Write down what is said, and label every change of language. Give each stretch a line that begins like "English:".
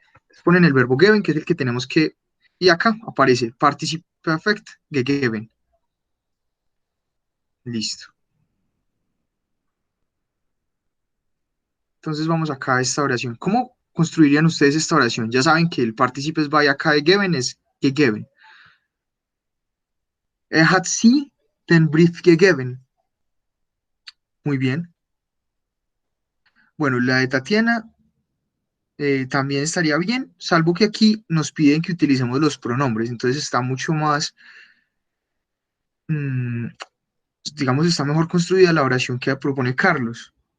Spanish: Entonces ponen el verbo geben, que es el que tenemos que, y acá aparece participe perfect gegeben. Listo. Entonces vamos acá a esta oración. ¿Cómo construirían ustedes esta oración? Ya saben que el participes by acá de geben es gegeben.
German: Hat sie den Brief gegeben.
Spanish: Muy bien. Bueno, la de Tatiana también estaría bien, salvo que aquí nos piden que utilicemos los pronombres, entonces está mucho más, mmm, digamos, está mejor construida la oración que propone Carlos.